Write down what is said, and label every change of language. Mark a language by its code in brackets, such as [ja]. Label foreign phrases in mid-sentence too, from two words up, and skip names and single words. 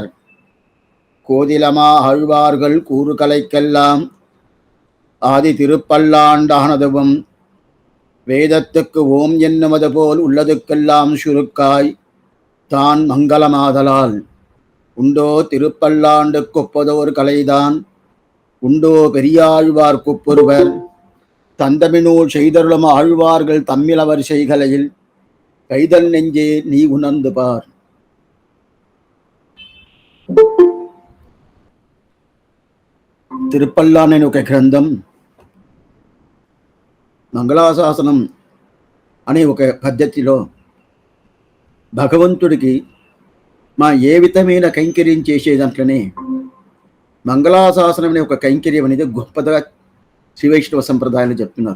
[ta] கோதிலமா ஆழ்வார்கள் கூறுகலைக்கெல்லாம் ஆதி திருப்பல்லாண்டானதுவும் வேதத்துக்கு ஓம் என்னுவது போல் உள்ளதுக்கெல்லாம் சுருக்காய் தான் மங்களமாதலால் உண்டோ திருப்பல்லாண்டு கொப்பதோர் கலைதான் உண்டோ பெரியாழ்வார் கொப்பொருவர் தந்தமினூல் செய்தருளும் ஆழ்வார்கள் தம்மிலவர் செய்கலையில் கைதல் நெஞ்சே நீ உணர்ந்து பார். [te] తిరుపల్లాన్ అనే ఒక గ్రంథం మంగళాశాసనం అనే ఒక పద్ధతిలో భగవంతుడికి మా ఏ విధమైన కైంకర్యం చేసే దాంట్లోనే మంగళాశాసనం అనే ఒక కైంకర్యం అనేది గొప్పగా శ్రీవైష్ణవ సంప్రదాయాలు చెప్తున్నారు.